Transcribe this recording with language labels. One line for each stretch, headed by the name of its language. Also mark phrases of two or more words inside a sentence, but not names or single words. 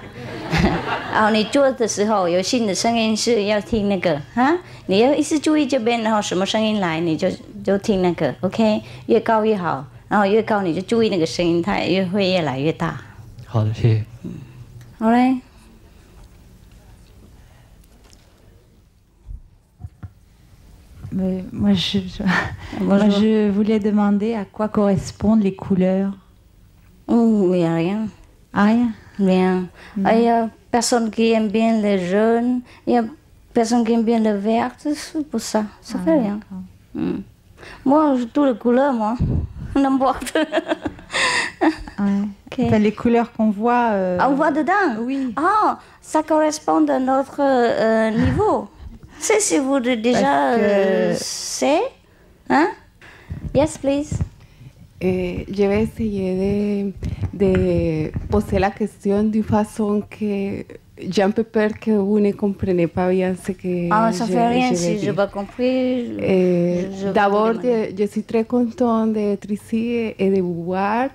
Chinese: 然后你做的时候有新的声音是要听那个哈，你要一直注意这边，然后什么声音来你就听那个 ，OK， 越高越好，然后越高你就注意那个声音，它也会越来越大。好的，谢谢。好嘞。
French: Moi, je voulais demander à quoi correspondent les couleurs. Il n'y a rien. Ah, rien? Rien. Il y a personne qui aime bien les jaunes, il y a personne qui aime bien le vert, c'est pour ça. Ça fait rien. Moi, toutes les couleurs, moi. N'importe. Okay. Enfin, les couleurs qu'on voit... On voit dedans? Oui. Ah, ça correspond à notre niveau. C'est si vous déjà savez. Hein?
English: Yes, please.
French: Je vais essayer de poser la question d'une façon que j'ai un peu peur que vous ne compreniez pas bien ce que ça ne fait rien si je n'ai pas compris. D'abord, je suis très contente d'être ici et de vous voir.